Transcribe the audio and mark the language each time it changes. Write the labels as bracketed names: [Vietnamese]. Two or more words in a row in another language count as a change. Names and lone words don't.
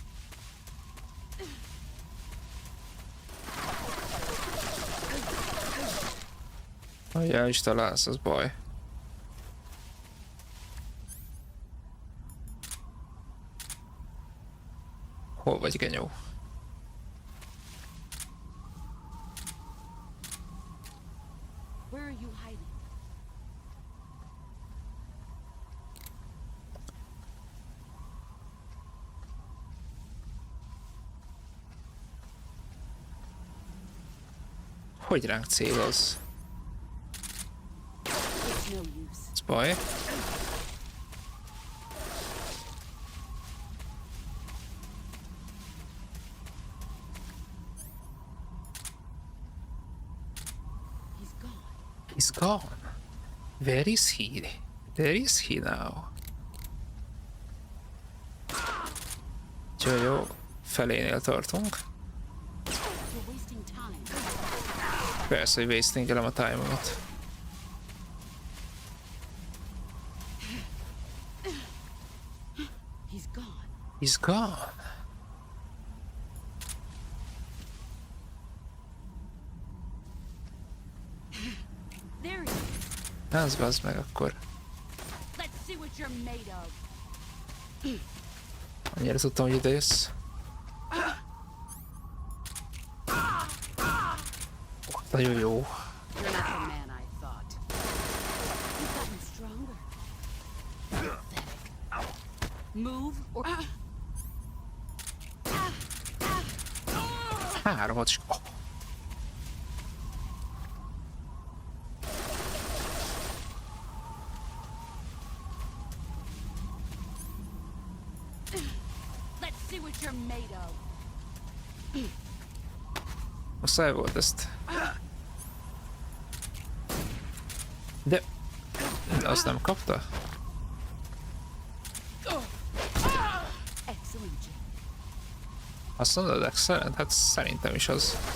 [Hungarian] Hogy el is találsz, az baj. Hol vagy, genyó? [English] Where are you hiding? [Hungarian] Hogy ránk céloz? [English] It's no use. [Hungarian] Ez baj. [English] He's gone. He's gone. Where is he? Where is he now? [Hungarian] Jó, felénél tartunk. [English] You're wasting time. [Hungarian] Persze, hogy wastingelem a time-omat. [English] He's gone. He's gone. There he is. [Hungarian] Az bazd meg akkor. [English] Let's see what you're made of. [Hungarian] Annyira tudtam, hogy ide jössz. Nagyon jó. [English] You're not the man I thought. You've gotten stronger. Pathetic. Move or... [Hungarian] Háromat is. Oh. [English] Let's see what you're made of. [Hungarian] Muszáj volt ezt. De azt nem kapta? [English] Excellent, Jim. [Hungarian] Azt mondod, excellent? Hát szerintem is az.